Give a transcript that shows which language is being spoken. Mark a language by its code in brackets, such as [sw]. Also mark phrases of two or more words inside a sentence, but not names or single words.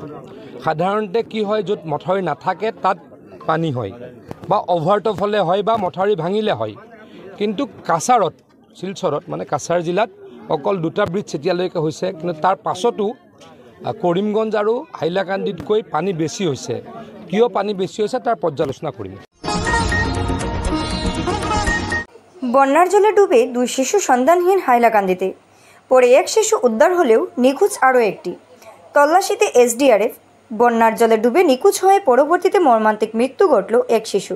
[as] সাধাৰণতে কি হয়, য'ত মথাউৰি নাথাকে তাত পানী হয় বা অভাৰটপ হ'লে হয় বা মথাউৰি ভাঙিলে হয়। কিন্তু কাছাৰত, শিলচৰত মানে কাছাৰ জিলাত অকল 2টা ব্ৰিজ এতিয়ালৈকে হৈছে। কিন্তু তাৰ পাছতো কৰিমগঞ্জ আৰু হাইলাকান্দিতকৈ পানী বেছি হৈছে। কিয় পানী বেছি হৈছে তাৰ পৰ্যালোচনা কৰিম। [bn] বন্যার জলে ডুবে 2 শিশু সন্ধানহীন হাইলাকান্দিতে। পরে এক শিশু উদ্ধার হলেও নিখোঁজ আরও একটি। তল্লাশিতে এসডিআরএফ। বন্যার জলে ডুবে নিখোঁজ হয়ে পরবর্তীতে মর্মান্তিক মৃত্যু ঘটল এক শিশুর।